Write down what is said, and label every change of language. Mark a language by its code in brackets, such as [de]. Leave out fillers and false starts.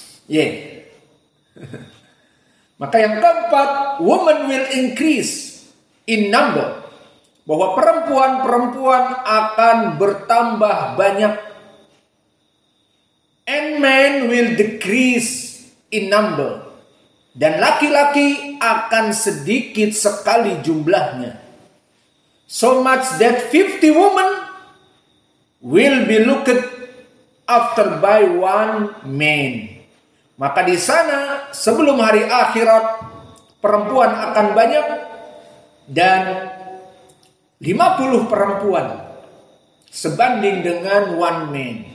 [en] Yeah. [id] Maka yang keempat, [en] woman will increase in number. [id] Bahwa perempuan-perempuan akan bertambah banyak. [en] And men will decrease in number. [id] Dan laki-laki akan sedikit sekali jumlahnya. [en] So much that 50 women will be looked after by one man. [id] Maka di sana sebelum hari akhirat perempuan akan banyak dan 50 perempuan sebanding dengan [en] one man.